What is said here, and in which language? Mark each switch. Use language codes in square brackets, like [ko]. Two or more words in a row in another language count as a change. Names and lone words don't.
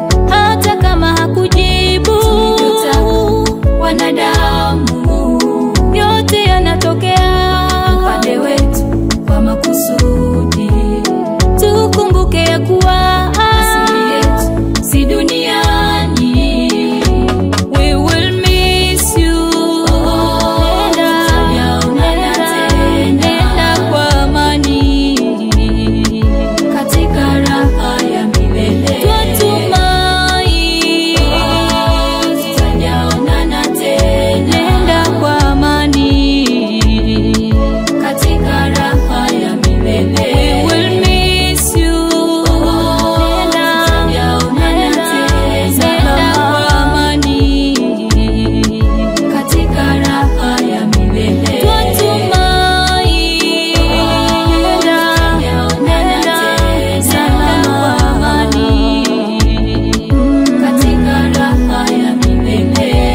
[sw] Hata kama hakujibu tulivyotaka wanadamu, yote yanatokea upande wetu kwa makusudi. Tukumbuke ya kuwa asili yetu si duniani. [en] We will miss you. [sw] Nenda, nenda kwa amani katika raha ya milele. Twatumai. Tutajaonana tena. Nenda kwa amani katika raha ya milele. [en] We will miss you. [sw] Nenda, nenda kwa amani katika raha ya milele. Twatumai. Nenda, nenda kwa amani katika raha ya milele.